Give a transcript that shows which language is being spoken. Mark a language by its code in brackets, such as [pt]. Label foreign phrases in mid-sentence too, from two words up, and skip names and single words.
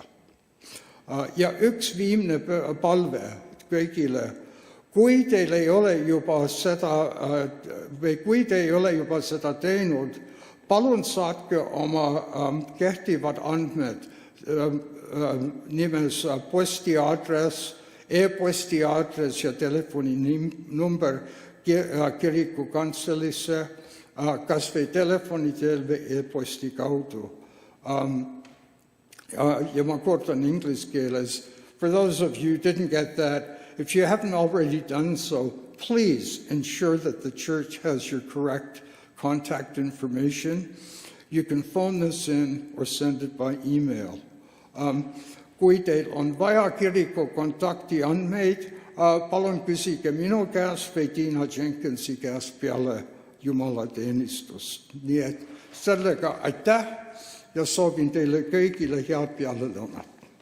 [et] Ja üks viimne palve kõigile, kui teil ei ole juba seda, või kui te ei ole juba seda teinud, palun saatke oma kehtivad andmed nimes postiaadress, e-posti aadress ja telefoninumber kiriku kantselisse, kas või telefoni teel või e-posti kaudu. Ja ma kordan inglise keeles. [en] For those of you who didn't get that, if you haven't already done so, please ensure that the church has your correct contact information. You can phone this in or send it by email. [et] Kui teil on vaja kiriku kontakti andmeid, palun küsige minu käest või Tiina Jenkinsi käest peale jumalateenistust. Nii et sellega aitäh ja soovin teile kõigile head pealelõunat.